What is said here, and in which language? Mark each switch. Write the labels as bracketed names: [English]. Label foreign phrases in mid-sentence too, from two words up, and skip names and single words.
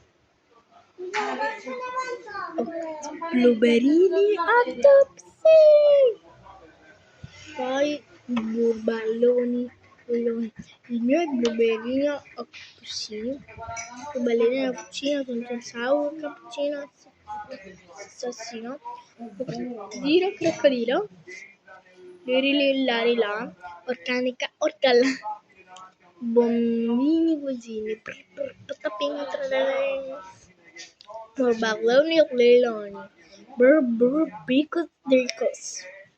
[Italian] Blueberini autopsy. Poi burballoni. Il mio è blueberino a cappuccino. Blueberino a cappuccino, sour cappuccino, assassino. Crocodilo. Lirililarila. Organica, orcala. Bombini cosini. Pataping tralala. Burballoni, leloni. Brr, brr, picos, dricos.